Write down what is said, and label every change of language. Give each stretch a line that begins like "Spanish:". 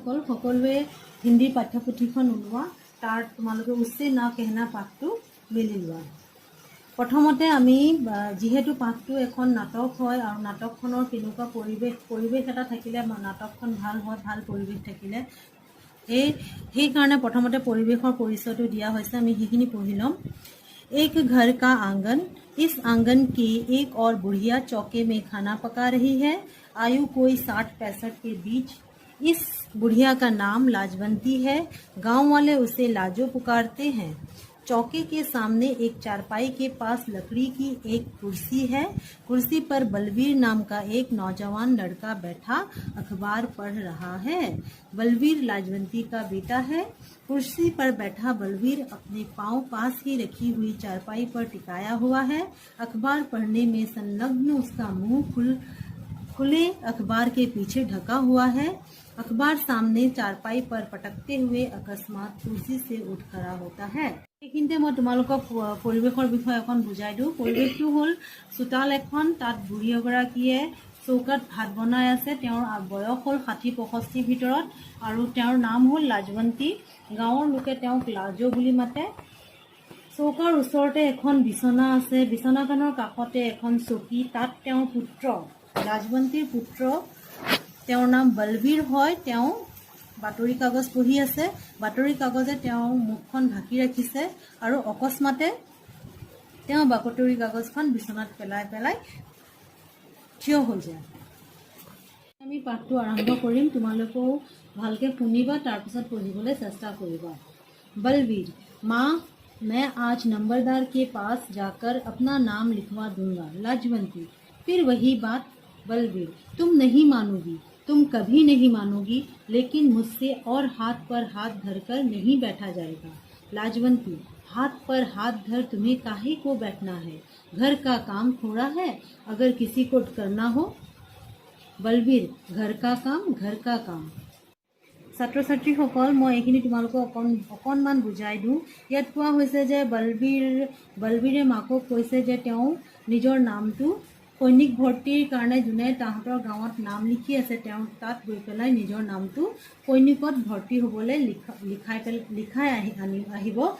Assamese: সকলোৱে হিন্দী পাঠ্যপুথিখন ওলোৱা, তাৰ তোমালোকে উছছে না কেহনা পাঠটো মেলি লোৱা। প্ৰথমতে আমি যিহেতু পাঠটো এখন নাটক হয় আৰু নাটকখনৰ কেনেকুৱা পৰিৱেশ এটা থাকিলে নাটকখন ভাল হয়, ভাল পৰিৱেশ থাকিলে সেইকাৰণে প্ৰথমতে পৰিৱেশৰ পৰিচয়টো দিয়া হৈছে, আমি সেইখিনি পঢ়ি ল'ম।
Hindi: एक घर का आंगन, इस आंगन की एक और बुढ़िया चौके में खाना पका रही है। आयु कोई 60-65 के बीच। इस बुढ़िया का नाम लाजवंती है। गांव वाले उसे लाजो पुकारते हैं। चौके के सामने एक चारपाई के पास लकड़ी की एक कुर्सी है। कुर्सी पर बलवीर नाम का एक नौजवान लड़का बैठा अखबार पढ़ रहा है। बलवीर लाजवंती का बेटा है। कुर्सी पर बैठा बलवीर अपने पांव पास ही रखी हुई चारपाई पर टिकाया हुआ है। अखबार पढ़ने में संलग्न उसका मुंह खुले अखबार के पीछे ढका हुआ है। अखबार सामने चारपाई पर पटकते हुए अकस्मात कुर्सी से उठ खड़ा होता है।
Assamese: এইখিনিতে মই তোমালোকক পৰিৱেশৰ বিষয়ে অকণ বুজাই দিওঁ। পৰিৱেশটো হ'ল চোতাল এখন, তাত বুঢ়ী এগৰাকীয়ে চৌকাত ভাত বনাই আছে। তেওঁৰ বয়স হ'ল 60-65 ভিতৰত আৰু তেওঁৰ নাম হ'ল লাজৱন্তী। গাঁৱৰ লোকে তেওঁক লাজো বুলি মাতে। চৌকাৰ ওচৰতে এখন বিচনা আছে, বিচনাখনৰ কাষতে এখন চকী, তাত তেওঁৰ পুত্ৰ লাজৱন্তীৰ পুত্ৰ, তেওঁৰ নাম বলবীৰ হয়। তেওঁ বাতৰি কাগজ পঢ়ি আছে। বাতৰি কাগজে তেওঁৰ মুখখন ঢাকি ৰাখিছে আৰু অকস্মাতে তেওঁ বাতৰি কাগজখন বিচনাত পেলাই থিয় হৈ যায়। আমি পাঠটো আৰম্ভ কৰিম, তোমালোকেও ভালকৈ শুনিবা, তাৰপিছত পঢ়িবলৈ চেষ্টা কৰিবা।
Hindi: बलवीर, माँ मैं आज नंबरदार के पास जाकर अपना नाम लिखवा दूंगा। लाजवंती, फिर वही बात। बलवीर, तुम नहीं मानोगी, तुम कभी नहीं मानोगी, लेकिन मुझसे और हाथ पर हाथ धरकर नहीं बैठा जाएगा। लाजवंती, हाथ पर हाथ धर तुम्हें काहे को बैठना है? घर का काम थोड़ा है अगर किसी को करना हो। बलवीर, घर का काम।
Assamese: ছাত্ৰ ছাত্ৰীসকল, মই এইখিনি তোমালোকক অকণমান বুজাই দিওঁ। ইয়াত কোৱা হৈছে যে বলবীৰে মাকক কৈছে যে তেওঁ নিজৰ নামটো সৈনিক ভৰ্তিৰ কাৰণে যোনে তাহাঁতৰ গাঁৱত নাম লিখি আছে তেওঁ তাত গৈ পেলাই নিজৰ নামটো সৈনিকত ভৰ্তি হ'বলৈ লিখাই আহিব।